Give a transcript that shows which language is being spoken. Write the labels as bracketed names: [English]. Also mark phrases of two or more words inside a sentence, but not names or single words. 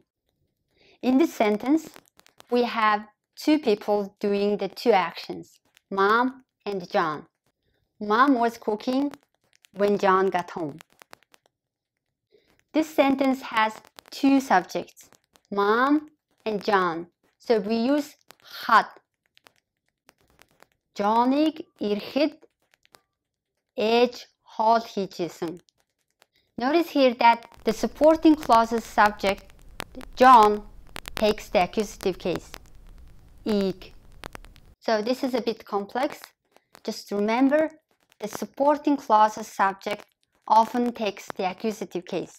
[English] In this sentence, we have two people doing the two actions, Mom and John. Mom was cooking, when John got home. This sentence has two subjects, Mom and John. So we use had. [Mongolian] John-ыг ирэхэд ээж хоол хийжсэн. [English] Notice here that the supporting clause's subject, John, takes the accusative case, ig. So this is a bit complex. Just remember, the supporting clause's subject often takes the accusative case.